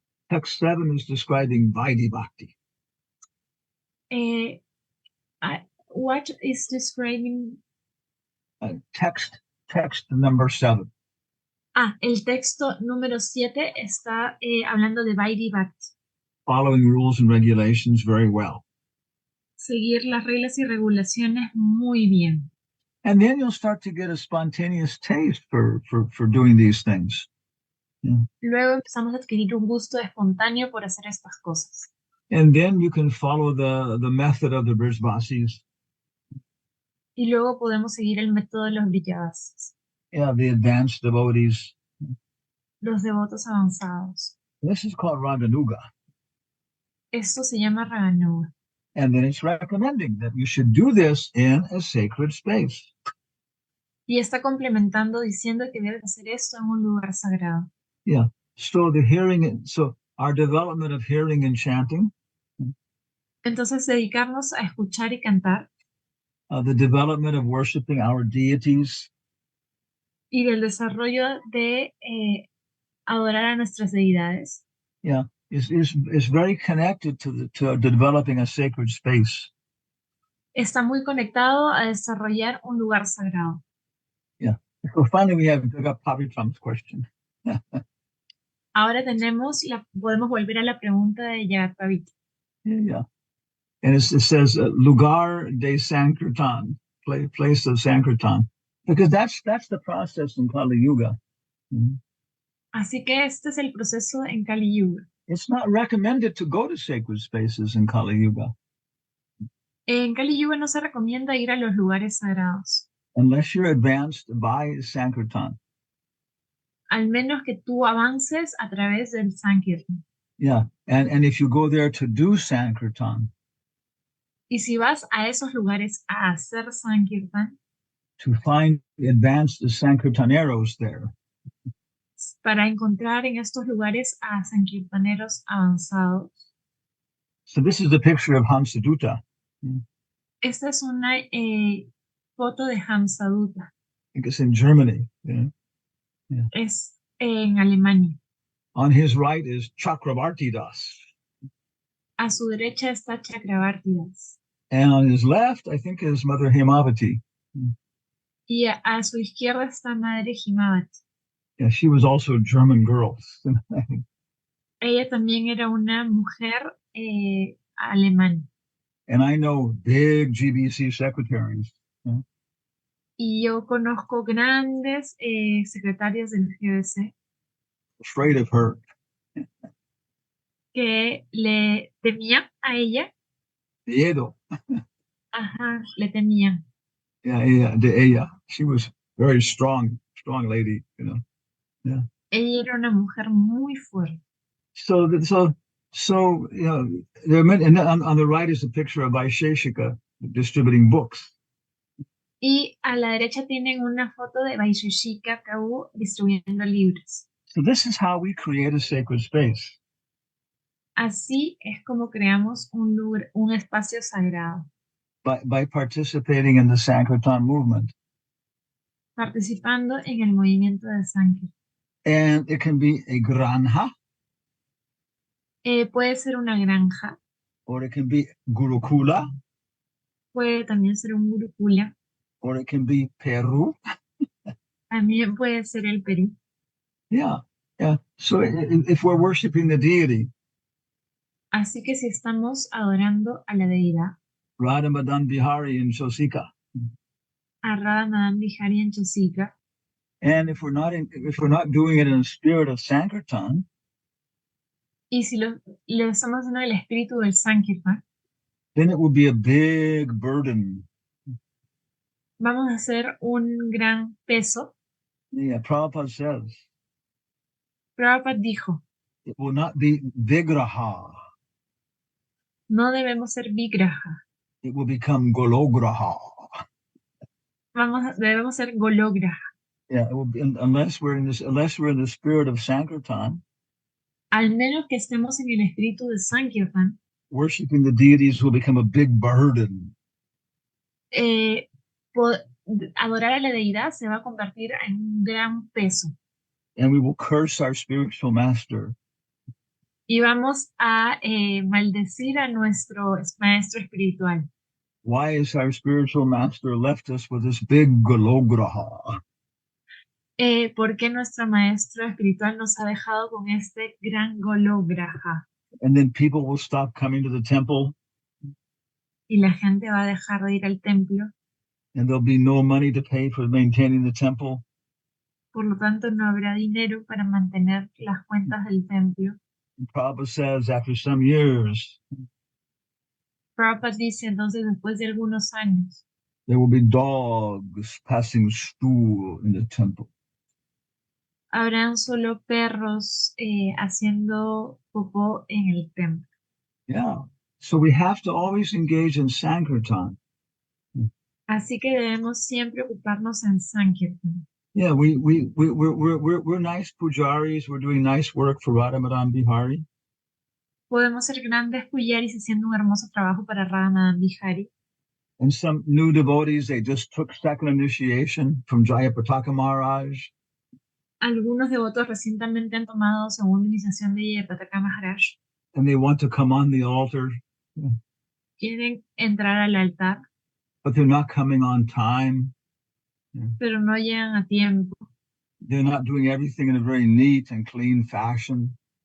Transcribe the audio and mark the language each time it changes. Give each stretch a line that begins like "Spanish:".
English: Text 7 is describing Vaidhi Bhakti. What is describing? Text number 7.
Spanish: El texto número 7 está hablando de Vaidhi Bhakti.
English: Following rules and regulations very well.
Spanish: Seguir las reglas y regulaciones muy bien.
English: And then you'll start to get a spontaneous taste for doing these things. Yeah.
Spanish: Luego empezamos a adquirir un gusto espontáneo por hacer estas cosas.
English: And then you can follow the method of the Brijvasis.
Spanish: Y luego podemos seguir el método de los Vrijavasis.
English: Yeah, the advanced devotees.
Spanish: Los devotos avanzados.
English: This is called Raganuga.
Spanish: Esto se llama Raganuga.
English: And then it's recommending that you should do this in a sacred space.
Spanish: Y está complementando diciendo que debes hacer esto en un lugar sagrado.
English: Yeah. So our development of hearing and chanting.
Spanish: Entonces dedicarnos a escuchar y cantar.
English: The development of worshiping our deities.
Spanish: Y del desarrollo de adorar a nuestras deidades.
English: Yeah, is very connected to developing a sacred space.
Spanish: Está muy conectado a desarrollar un lugar sagrado.
English: Yeah. So finally we have Pavitram's question.
Spanish: Ahora podemos volver a la pregunta de Yagatpavitra.
English: Yeah. And it says
Spanish: lugar de Sankirtan,
English: place of Sankirtan, because that's the process in Kali Yuga. Mm-hmm.
Spanish: Así que este es el proceso en Kali Yuga.
English: It's not recommended to go to sacred spaces in Kali Yuga.
Spanish: En Kali Yuga no se recomienda ir a los lugares sagrados.
English: Unless you're advanced by Sankirtan.
Spanish: Al menos que tú avances a través del Sankirtan.
English: Yeah, and if you go there to do Sankirtan.
Spanish: Y si vas a esos lugares a hacer Sankirtan.
English: To find advanced Sankirtaneros there.
Spanish: Para encontrar en estos lugares a Sankirtaneros avanzados.
English: So this is the picture of Hamsaduta.
Spanish: Esta es una foto de Hamsaduta.
English: I think it's in Germany. Yeah. Yeah.
Spanish: Es en Alemania.
English: On his right is Chakravartidas.
Spanish: A su derecha está Chakravartidas.
English: And on his left, I think, is Mother Hemavati.
Spanish: Y a su izquierda está Madre Himavati.
English: Yeah, she was also a German girl.
Spanish: Ella también era una mujer alemana.
English: And I know big GBC secretaries. Yeah.
Spanish: Y yo conozco grandes secretarias del GBC.
English: Afraid of her.
Spanish: Que le temía a ella. Miedo. Ajá, le temía.
English: Yeah,
Spanish: de ella.
English: She was very strong lady, you know. Yeah.
Spanish: Ella era una mujer muy fuerte.
English: So you know, there are many, and on the right is a picture of Vaisheshika distributing books.
Spanish: Y a la derecha tienen una foto de Vaisheshika Kaur distribuyendo libros.
English: So this is how we create a sacred space.
Spanish: Así es como creamos un lugar, un espacio sagrado.
English: By participating in the Sankirtan movement.
Spanish: Participando en el movimiento de Sankirtan.
English: And it can be a granha.
Spanish: Puede ser una granja.
English: Or it can be gurukula.
Spanish: Puede también ser un gurukula.
English: Or it can be Peru.
Spanish: También puede ser el Perú.
English: Yeah. So if we're worshiping the deity.
Spanish: Así que si estamos adorando a la deidad.
English: Radha Madan Bihari in Chosika.
Spanish: A Radha Madan Bihari en Chosika.
English: And if we're not doing it in the spirit of Sankirtan.
Spanish: Y si lo estamos haciendo el espíritu del Sankirtan.
English: Then it will be a big burden.
Spanish: Vamos a hacer un gran peso.
English: Yeah, Prabhupada says.
Spanish: Prabhupada dijo.
English: It will not be vigraha.
Spanish: No debemos ser vigraha.
English: It will become golograha.
Spanish: Debemos ser golograha.
English: Yeah, it will be, unless we're in the spirit of Sankirtan.
Spanish: Al menos que estemos en el espíritu de Sankirtan.
English: Worshiping the deities will become a big burden.
Spanish: Adorar a la deidad se va a convertir en un gran peso.
English: And we will curse our spiritual master.
Spanish: Y vamos a maldecir a nuestro maestro espiritual.
English: Why is our spiritual master left us with this big golograha?
Spanish: ¿Por qué nuestro maestro espiritual nos ha dejado con este gran golograha?
English: And then people will stop coming to the temple.
Spanish: Y la gente va a dejar de ir al templo.
English: And there'll be no money to pay for maintaining the temple.
Spanish: Por lo tanto, no habrá dinero para mantener las cuentas del templo.
English: And Prabhupada says after some years,
Spanish: Prabhupada dice entonces después de algunos años,
English: there will be dogs passing stool in the temple.
Spanish: Habrán solo perros haciendo popó en el templo.
English: Yeah. So we have to always engage in Sankirtan.
Spanish: Así que debemos siempre ocuparnos en Sankirtan.
English: Yeah, we're nice pujaris. We're doing nice work for Radha Madan Bihari.
Spanish: Podemos ser grandes pujaris haciendo un hermoso trabajo para Radha Madan Bihari.
English: And some new devotees, they just took second initiation from Jayapataka Maharaj.
Spanish: Algunos devotos recientemente han tomado segunda iniciación de Jayapataka Maharaj.
English: And they want to come on the altar.
Spanish: Quieren entrar al altar.
English: But they're not coming on time.
Spanish: Pero no llegan a tiempo.
English: They're not doing everything in a very neat and clean fashion.